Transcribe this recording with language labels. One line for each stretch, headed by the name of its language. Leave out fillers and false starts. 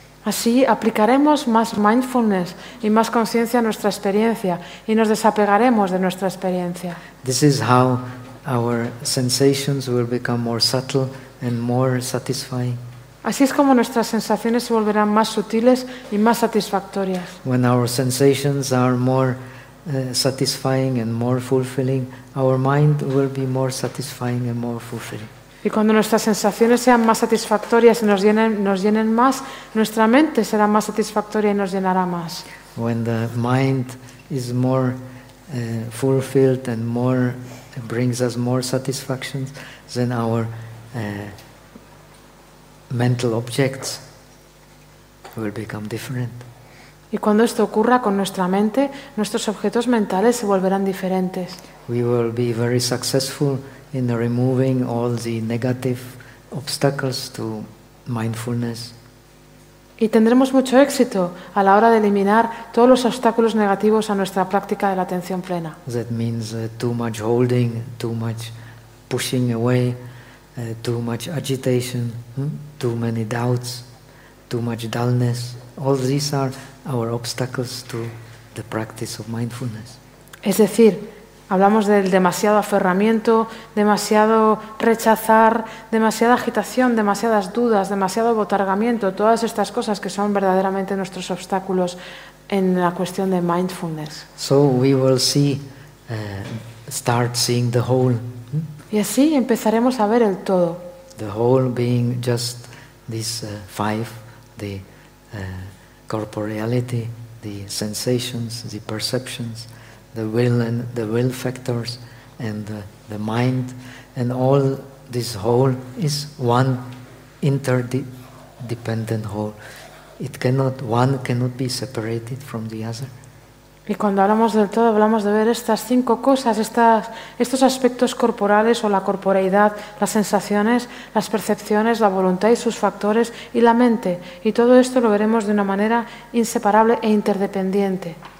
Spanish: Así aplicaremos más mindfulness y más conciencia a nuestra experiencia y nos desapegaremos de nuestra experiencia.
English: This is how our sensations will become more subtle and more satisfying.
Spanish: Así es como nuestras sensaciones se volverán más sutiles y más satisfactorias.
English: When our sensations are more satisfying and more fulfilling, our mind will be more satisfying and more fulfilling.
Spanish: Y cuando nuestras sensaciones sean más satisfactorias y nos llenen más, nuestra mente será más satisfactoria y nos llenará más.
English: When the mind is more fulfilled and more brings us more satisfactions, then our mental objects will become different.
Spanish: Y cuando esto ocurra con nuestra mente, nuestros objetos mentales se volverán diferentes.
English: We will be very successful in removing all the negative obstacles to mindfulness.
Spanish: Y tendremos mucho éxito a la hora de eliminar todos los obstáculos negativos a nuestra práctica de la atención plena.
English: That means too much holding, too much pushing away, too much agitation, too many doubts, too much dullness. All these are our obstacles to the practice of mindfulness.
Spanish: Es decir, hablamos del demasiado aferramiento, demasiado rechazar, demasiada agitación, demasiadas dudas, demasiado botargamiento, todas estas cosas que son verdaderamente nuestros obstáculos en la cuestión de mindfulness.
English: So we will see, start seeing the whole.
Spanish: Y así empezaremos a ver el todo.
English: The whole being just these five, the corporeality, the sensations, the perceptions, the will and the will factors, and the mind, and all this whole is one interdependent whole. One cannot be separated from the other.
Spanish: Y cuando hablamos del todo, hablamos de ver estas cinco cosas, estos aspectos corporales o la corporeidad, las sensaciones, las percepciones, la voluntad y sus factores, y la mente. Y todo esto lo veremos de una manera inseparable e interdependiente.